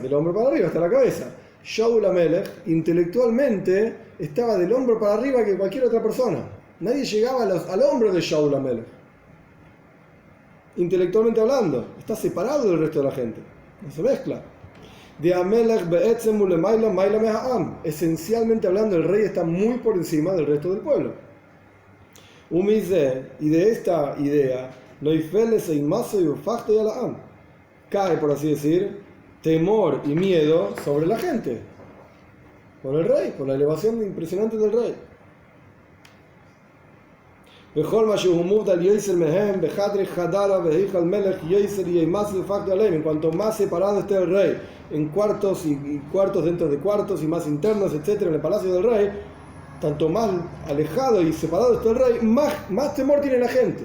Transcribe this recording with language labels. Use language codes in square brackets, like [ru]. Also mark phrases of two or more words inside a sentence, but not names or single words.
[es] Del hombro para arriba está la cabeza. Shaul Amelech, intelectualmente, estaba del hombro para arriba que cualquier otra persona. Nadie llegaba al hombro de Shaul Amelech. Intelectualmente hablando, está separado del resto de la gente. No se mezcla. [he] דה המלך בעצם ולמעלה מעלה מהעם. [es] Esencialmente hablando, el rey está muy por encima del resto del pueblo. Umize, y de esta idea, cae, por así decir, temor y miedo sobre la gente. Por el rey, por la elevación impresionante del rey. En cuanto más separado esté el rey, en cuartos y cuartos dentro de cuartos y más internos, etcétera, en el palacio del rey, tanto más alejado y separado esté el rey, más temor tiene la gente.